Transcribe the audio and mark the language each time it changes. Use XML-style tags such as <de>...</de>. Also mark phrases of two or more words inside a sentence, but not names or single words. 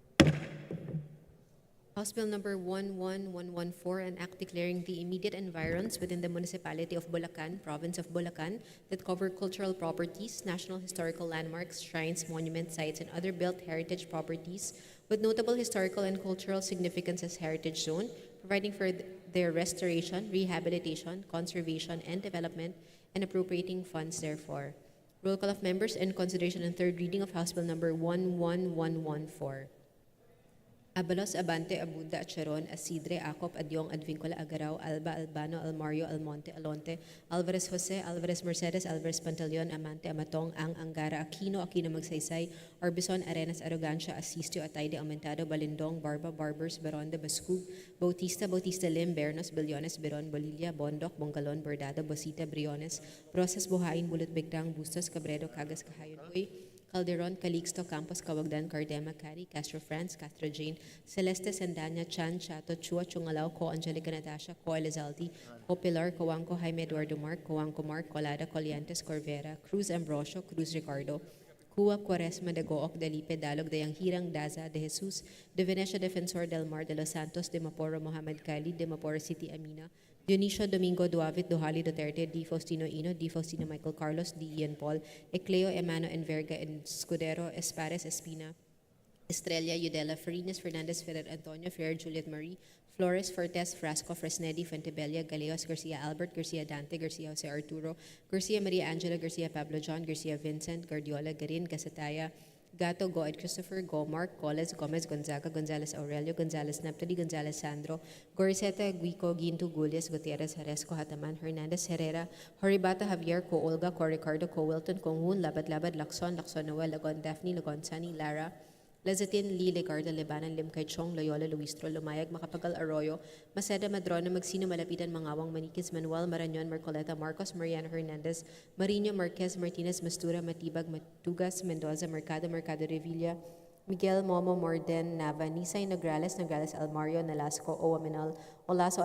<en>House Bill number 11114, an act declaring the immediate environs within the municipality of Bulacan, province of Bulacan, that cover cultural properties, national historical landmarks, shrines, monument sites, and other built heritage properties with notable historical and cultural significance as heritage zone, providing for their restoration, rehabilitation, conservation, and development, and appropriating funds therefor. Roll call of members in consideration and third reading of House Bill number 11114. Abalos, Abante, Abunda, Acheron, Asidre, Acop, Adyong, Advincula, Agaraw, Alba, Albano, Almario, Almonte, Alonte, Alvarez Jose, Alvarez Mercedes, Alvarez Pantaleon, Amante, Amatong, Ang, Angara, Aquino, Magsaysay, Orbison, Arenas, Arrogancia, Asistio, Atayde, Aumentado, Balindong, Barba, Barbers, Beronda, Bascug, Bautista, Bautista Lim, Bernos, Billones, Beron, Bolilla, Bondok, Bongalon, Bordado, Bosita, Briones, Rosas, Buhain, Bulot, Bigdang, Bustos, Cabredo, Cagas, Kahayon, Uy, Calderon, Calixto, Campos, Cawagdan, Cardema, Cari, Castro France, Castro Jane, Celeste, Sandanya, Chan, Chato, Chua, Chungalaw, Co, Angelica Natasha, Co, Elizalde, Co, Pilar, Coanco, Jaime Eduardo Mark, Coanco Mark, Colada, Coliantes, Corvera, Cruz Ambrosio, Cruz Ricardo, Cua, Quaresma, de Gooc, Delipe, Dalog, de Yanghirang, Daza, de Jesus, de Venecia, Defensor del Mar, de Los Santos, de Maporo, Mohamed Khalid, de Maporo City, Amina, Dionisio Domingo Duavit, Duhali Duterte, D. Faustino Ino, D. Faustino Michael Carlos, D. Ian Paul, Ecleo Emano Enverga, Escudero, Espares Espina, Estrella Udela, Farinas Fernandez, Ferrer Antonio, Ferrer Juliet Marie, Flores, Fortes, Frasco, Fresnedi, Fuentebella, Galeos, Garcia Albert, Garcia Dante, Garcia Jose Arturo, Garcia Maria Angela, Garcia Pablo John, Garcia Vincent, Guardiola, Garin, Gasataya, Gato, Goed Christopher, Go Mark, Coles, Gomez, Gonzaga, Gonzales Aurelio, Gonzales Naptali, Gonzales Sandro, Goriseta, Guico, Ginto, Gulias, Gutierrez, Haresco, Hataman, Hernandez, Herrera, Horibata, Javier, Co Olga, Co Ricardo, Co Wilton, Conghun, Labad Labad, Lacson, Noel, Lagon, Daphne, Lagon Sunny, Lara, Lazatin, Lee, Legarda, Lebanon, Limkay Chong, Loyola, Luistro, Lumayag, Makapagal Arroyo, Maceda, Madrona, Magsino, Malapitan, Mangawang, Maniquis, Manuel, Marañon, Marcoleta, Marcos, Mariano Hernandez, Marino, Marquez, Martinez, Mastura, Matibag, Matugas, Mendoza, Mercado, Mercado Revilla, Miguel, Momo, Morden, Nava, Nisay, Nograles, Nograles, Almario, Nalasco, Owaminal, Olaso,</en>